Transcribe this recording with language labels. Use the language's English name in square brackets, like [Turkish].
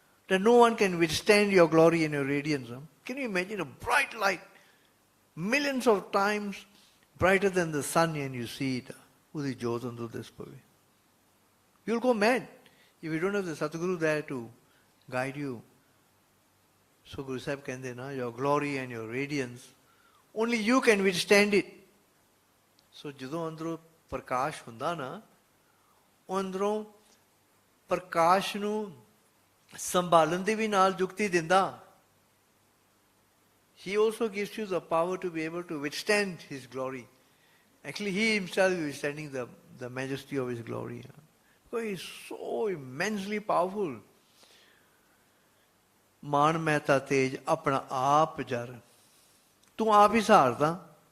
[English] that no one can withstand your glory and your radiance. Can you imagine a bright light, millions of times brighter than the sun, and you see it? [Punjabi] Udi jyot andu dispave. [English] You'll go mad if you don't have the Satguru there to guide you. So Guru Sahib [Punjabi] kende na, [English] your glory and your radiance, only you can withstand it. [Punjabi] So ਜਦੋਂ ਅੰਦਰੋਂ ਪ੍ਰਕਾਸ਼ ਹੁੰਦਾ ਨਾ, ਉਹ ਅੰਦਰੋਂ ਪ੍ਰਕਾਸ਼ ਨੂੰ ਸੰਭਾਲਣ ਦੀ ਵੀ ਨਾਲ ਯੁਕਤੀ ਦਿੰਦਾ. [English] He also gives you the power to be able to withstand His glory. Actually, He Himself is withstanding the majesty of His glory. Because He is so immensely powerful. [Punjabi] ਮਾਨ ਮਹਿਤਾ ਤੇਜ ਆਪਣਾ ਆਪ ਜਰ. ਤੂੰ ਆਪ ਹੀ ਸਹਾਰਦਾ.